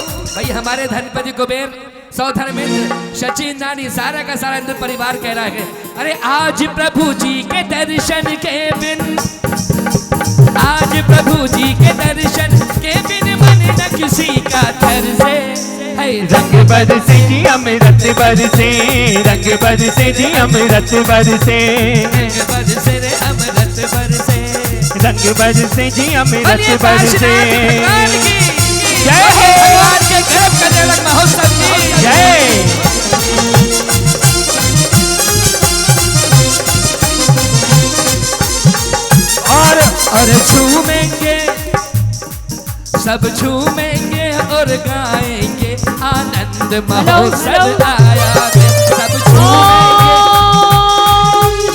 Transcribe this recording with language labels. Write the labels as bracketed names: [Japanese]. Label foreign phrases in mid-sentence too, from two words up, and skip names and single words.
[Hindi] भाई हमारे धनपति कुबेर, सौधर्मेंद्र, सचिन रानी, सारा का सारा इंद्र परिवार कह रहा है, अरे आज प्रभु जी के दर्शन के बिन, आज प्रभु जी के दर्शन के बिन मन न किसी का तरसे। रंग बरसे जी अमृत बरसे, रंग बरसे जी अमृत बरसे, रंग बरसे रे अमृत बरसे, रंग बरसे जी अमृत बरसे। जय हो भगवान के गर्भ का तिलक महोत्सव की जय। और झूमेंगे सब, झूमेंगे और गाएंगे, आनंद महोत्सव आया है, सब झूमेंगे।